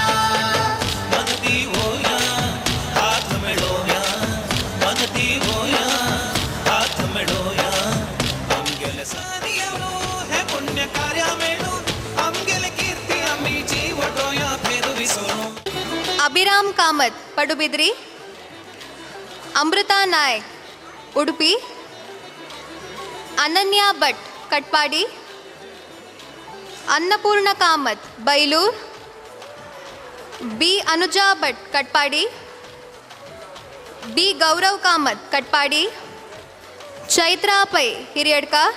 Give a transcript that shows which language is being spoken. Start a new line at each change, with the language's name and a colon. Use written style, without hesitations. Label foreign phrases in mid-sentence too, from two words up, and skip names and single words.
Konkani: मनती होया हात मिळवूया, मनती होया हात मिळवूया. आमगेले सानियवो हे पुण्य कार्या मेळू आमगेले कीर्ती आम्ही जीवटोया फेरविसो. ಅಭಿರಾಮ್ ಕಾಮತ್ ಪಡುಬಿದ್ರಿ, ಅಮೃತಾ ನಾಯಕ್ ಉಡುಪಿ, ಅನನ್ಯ ಭಟ್ ಕಟ್ಪಾಡಿ, ಅನ್ನಪೂರ್ಣ ಕಾಮತ್ ಬೈಲೂರು, ಬಿ ಅನುಜಾ ಭಟ್ ಕಟ್ಪಾಡಿ, ಬಿ ಗೌರವ್ ಕಾಮತ್ ಕಟ್ಪಾಡಿ, ಚೈತ್ರಾ ಪೈ ಹಿರಿಯಡ್ಕ,